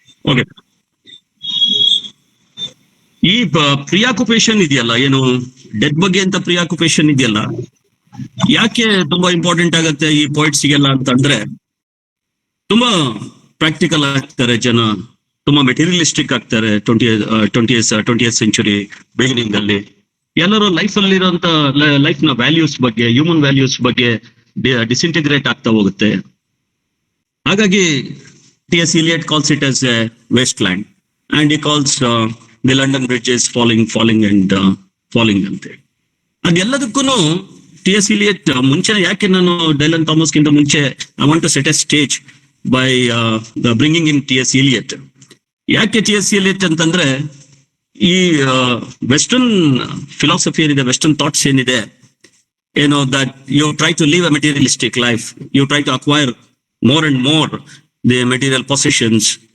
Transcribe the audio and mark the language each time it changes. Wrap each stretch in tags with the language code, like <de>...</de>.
<kn>Okay, ಈ ಪ್ರಿಯಾಕ್ಯುಪೇಷನ್ ಇದೆಯಲ್ಲ, ಏನು ಡೆತ್ ಬಗ್ಗೆ ಅಂತ ಪ್ರಿಯಾಕ್ಯುಪೇಷನ್ ಇದೆಯಲ್ಲ, ಯಾಕೆ ತುಂಬಾ ಇಂಪಾರ್ಟೆಂಟ್ ಆಗತ್ತೆ ಈ ಪೊಯಿಟ್ಸ್ಗೆಲ್ಲ ಅಂತಂದ್ರೆ, ತುಂಬಾ ಪ್ರಾಕ್ಟಿಕಲ್ ಆಗ್ತಾರೆ ಜನ, ತುಂಬಾ ಮೆಟೀರಿಯಲಿಸ್ಟಿಕ್ ಆಗ್ತಾರೆ. ಟ್ವೆಂಟಿಯತ್ ಸೆಂಚುರಿ ಬಿಗಿನಿಂಗ್ ಅಲ್ಲಿ ಎಲ್ಲರೂ ಲೈಫ್ ಅಲ್ಲಿ ಇರುವಂತ ಲೈಫ್ ನ ವ್ಯಾಲ್ಯೂಸ್ ಬಗ್ಗೆ, ಹ್ಯೂಮನ್ ವ್ಯಾಲ್ಯೂಸ್ ಬಗ್ಗೆ ಡಿಸ್ಇಂಟಿಗ್ರೇಟ್ ಆಗ್ತಾ ಹೋಗುತ್ತೆ. ಹಾಗಾಗಿ T.S.</kn> <en>Eliot calls it as a wasteland, and he calls the London bridges falling and falling ಅಂತೆ.</en> <kn>ಅದೆಲ್ಲದಕ್ಕೂ T.S.</kn> <en>Eliot</en> <kn>ಮುಂಚೆ, ಯಾಕೆ ನಾನು ಡೈಲನ್ ಥಾಮಸ್ ಗಿಂತ ಮುಂಚೆ</kn> <en>I want to set a stage by bringing in T.S. Eliot. ಯಾಕೆ T.S. Eliot</en> <kn>ಅಂತಂದ್ರೆ, ಈ western philosophy ಏನಿದೆ, ವೆಸ್ಟರ್ನ್ ಥಾಟ್ಸ್ ಏನಿದೆ, ಏನೋ</kn> <en>That you try to live a materialistic life, you try to acquire more and more the material possessions.</en>